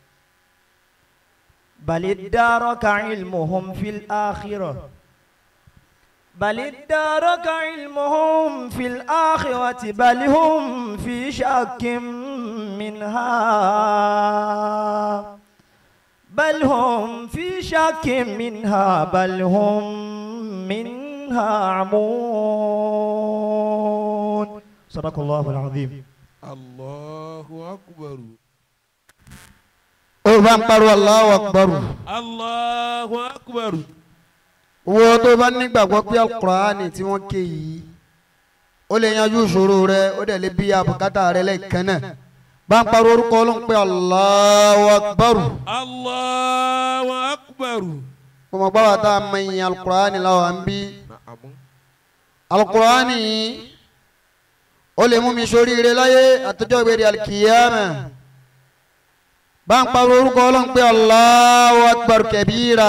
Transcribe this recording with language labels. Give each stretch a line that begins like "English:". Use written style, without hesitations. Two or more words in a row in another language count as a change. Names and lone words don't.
Arabic: بل ادارك علمهم في الآخرة بل هم في شك منها بل هم منها عمون. صدق الله العظيم. الله أكبر. الله أكبر. الله أكبر.
Yoruba: wo tó bá nígbàgbọ́ pé Al-Qur'ani tí wọ́n ké yìí ó lè yanjú ìṣòro rẹ ó dẹ̀ lè bí abùkátà rẹ lẹ́ẹ̀kan náà bá ń pariwo orúkọ Ọlọ́run pé
Arabic: الله أكبر. الله أكبر.
Yoruba: mo mọ̀ gbáwa tá a mọ ìyìn Al-Qur'ani láwọn à ń bí Al-Qur'ani ó lè mú mi ṣoríire láyé àtọjọ́ ìgbèrè al-Qiyama bá ń pariwo orúkọ Ọlọ́run pé
Arabic: الله أكبر كبيرا.